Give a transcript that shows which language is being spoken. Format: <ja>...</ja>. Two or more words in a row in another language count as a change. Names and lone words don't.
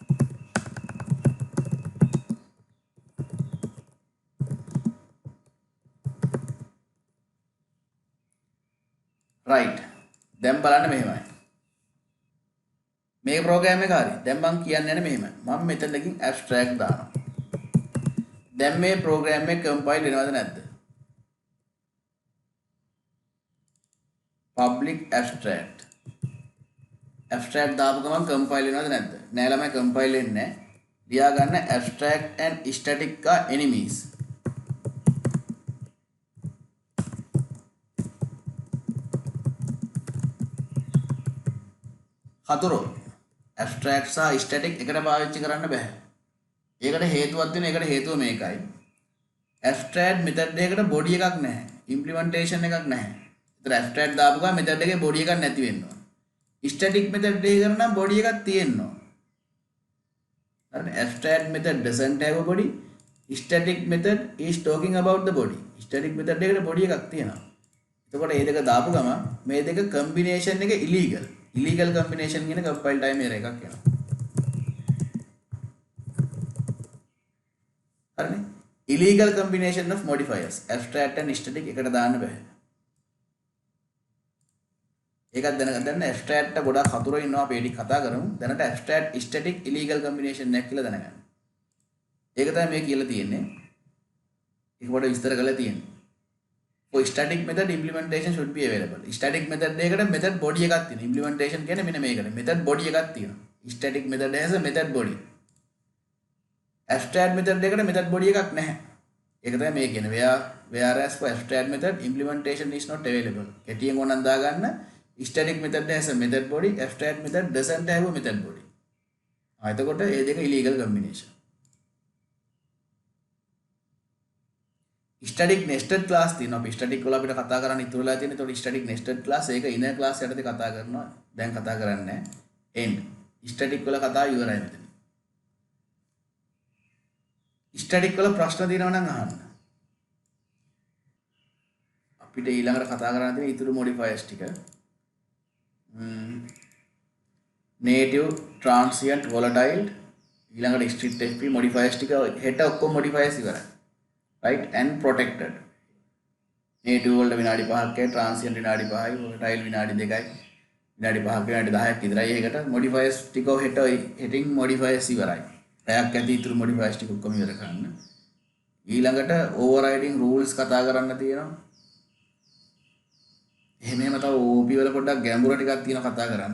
<en>right.</en> <si>දැන් බලන්න මෙහෙමයි. මේ ප්‍රෝග්‍රෑම් එක හරි. දැන් මම කියන්නේ මෙහෙමයි. මම මෙතනකින් abstract දානවා. දැන් මේ ප්‍රෝග්‍රෑම් එක කම්පයිල් වෙනවද නැද්ද?</si> <en>public abstract.</en> <si>abstract දාපු ගමන් කම්පයිල් වෙනවද නැද්ද? නෑ ළමයි කම්පයිල් වෙන්නේ නැහැ. ලියා ගන්න</si> <en>abstract and static are enemies.</en> <si>හතුරු abstract සහ static එකට පාවිච්චි කරන්න බෑ. ඒකට හේතුවක් තියෙනවා. ඒකට හේතුව මේකයි.</si> <en>abstract method</en> <si>එකකට body එකක් නැහැ. implementation එකක් නැහැ. ඒතර abstract දාපු ගමන් method එකේ body එකක් නැති වෙනවා.</si> <en>static method</en> <si>එකකට නම් body එකක් තියෙනවා. හරිනේ?</si> <en>abstract method doesn't have a body. static method is talking about the body. static method</en> <si>එකට body එකක් තියෙනවා. එතකොට මේ දෙක දාපු ගමන් මේ දෙක combination එක illegal.</si> <en>illegal combination</en> <si>කියන</si> <en>compile time error</en> <si>එකක් එනවා. හරිනේ?</si> <en>illegal combination of modifiers abstract and static</en> <si>එකට දාන්න බෑ. ඒකත් දැනගන්න abstract එක ගොඩක් හතුරු ඉන්නවා අපි එඩි කතා කරමු. දැනට</si> <en>abstract static illegal combination</en> <si>එකක් කියලා දැනගන්න. ඒක තමයි මේ කියලා තියෙන්නේ. ඒක පොඩ්ඩක් විස්තර කරලා තියෙන්නේ.</si> <en>For static method implementation should be available. Static method</en> <si>එකකට</si> <en>method body</en> <si>එකක් තියෙනවා. Implementation කියන්නේ මෙන්න මේකට.</si> <en>method body</en> <si>එකක් තියෙනවා.</si> <en>Static method has a method body. Abstract method</en> <si>එකට</si> <en>method body</en> <si>එකක් නැහැ. ඒක තමයි මේ කියන්නේ.</si> <en>Whereas for abstract method implementation is not available.</en> <si>කෙටියෙන් ඕනනම් දාගන්න</si> <en>static method has a method body. Abstract method doesn't have a method body.</en> <si>එතකොට මේ දෙක</si> <en>illegal combination. static nested class</en> <si>තියෙනවා. අපි static වල අපිට කතා කරන්න ඉතුරු වෙලා තියෙන. ඒතකොට</si> <en>static nested class</en> <si>ඒක</si> <en>inner class</en> <si>යටතේ කතා කරනවා. දැන් කතා කරන්නේ නැහැ. end. static වල කතාව ඉවරයි මෙතන. static වල ප්‍රශ්න තියෙනවා නම් අහන්න. අපිට ඊළඟට කතා කරන්න තියෙන ඉතුරු modifiers ටික.</si> <en>native, transient, volatile</en> <si>ඊළඟට</si> <en>strict fp modifiers</en> <si>ටික හෙට ඔක්කොම modifiers ඉවරයි.</si> <en>right and protected.</en> <si>native වලට විනාඩි 5ක් transient විනාඩි 5යි volatile විනාඩි 2යි විනාඩි 5ක් විනාඩි 10ක් විතරයි. ඒකට modifiers ටික හෙටින් modifiers ඉවරයි. පැයක් ඇති ඉතුරු modifiers ටික ඔක්කොම ඉවර කරන්න. ඊළඟට</si> <en>overriding rules</en> <si>කතා කරන්න තියෙනවා. එහෙම තව OP වල පොඩ්ඩක් ගැඹුර ටිකක් තියෙනවා කතා කරන්න.</si>